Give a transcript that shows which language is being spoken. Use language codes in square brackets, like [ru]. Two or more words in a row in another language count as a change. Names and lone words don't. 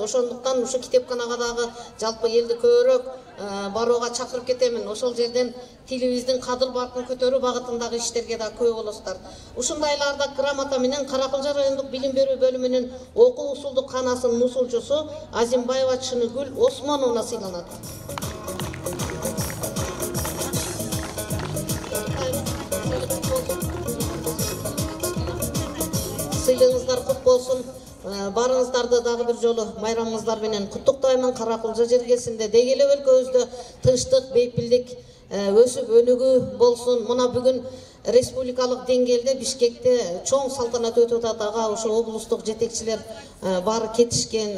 [ky] Ошондуктан ушу китепканага дагы жалпы элди көбүрөөк барууга чакырып кетемин. Ошол жерден тилибиздин кадыр баркын көтөрүү багытындагы иштерге да күбө болосуздар. Ушундайларда грамота менен Каракулжа райондук билим берүү бөлүмүнүн окуу усулдук канасынын усулчусу Азимбаева Чыныгүл Осмоновна сыйланат. [kk] Сыйлығыңыздар құт болсын. [ky] Барыңыздарды дагы бир жолу майрамыңыздар менен куттуктаймын. Каракулжа жергесинде дегеле өлкөбүздө тынчтык, бейпилдик өсүп өнүгүү болсун. Мына бүгүн республикалык деңгээлде Бишкекте чоң салтанат өтүп атат. Ошо облустук жетекчилер баары кетишкен.